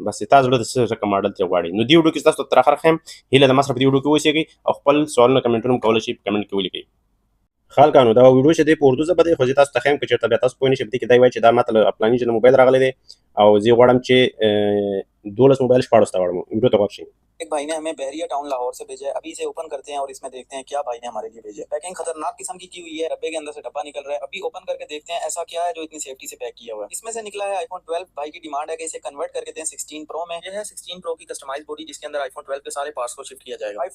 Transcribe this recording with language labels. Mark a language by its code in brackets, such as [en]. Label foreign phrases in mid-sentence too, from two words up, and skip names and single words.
[ps] بس تا زړه د څه ډکه ماډل ترې غواړي. نو دې ویډیو کې تاسو ته تر اخره ښیم. هیله ده ما سره په دې ویډیو کې اوسېږئ او خپل سوالونه کمنټونه هم کولی شئ په کمنټ کې ولیکئ. خلکانو دا ویډیو چې دی په اردو ژبه دی خو زه تاسو ته ښیم که چېرته بیا تاسو پوه نه شئ په دې کې دی وایي چې دا ماته له فلاني ځای نه موبایل راغلی دی او زه یې غواړم چې 12 موبایل 16 ته واړم. ویډیو ته غوږ شئ. [ur] ایک بھائی نے ہمیں بحریہ ٹاؤن لاہور سے بھیجا ہے۔ ابھی اسے اوپن کرتے ہیں اور اس میں دیکھتے ہیں کیا بھائی نے ہمارے لیے بھیجا ہے. پیکنگ خطرناک قسم کی ہوئی ہے۔ ڈبے کے اندر سے ڈبہ نکل رہا ہے۔ ابھی اوپن کر کے دیکھتے ہیں ایسا کیا ہے جو اتنی سیفٹی سے پیک کیا ہوا ہے. اس میں سے نکلا ہے آئی فون 12. بھائی کی ڈیمانڈ ہے کہ اسے کنورٹ کر کے دیں 16 پرو میں۔ یہ ہے 16 پرو کی [en] customize body [ur] جس کے اندر آئی فون 12 کے سارے پارٹس کو شفٹ کیا جائے گا.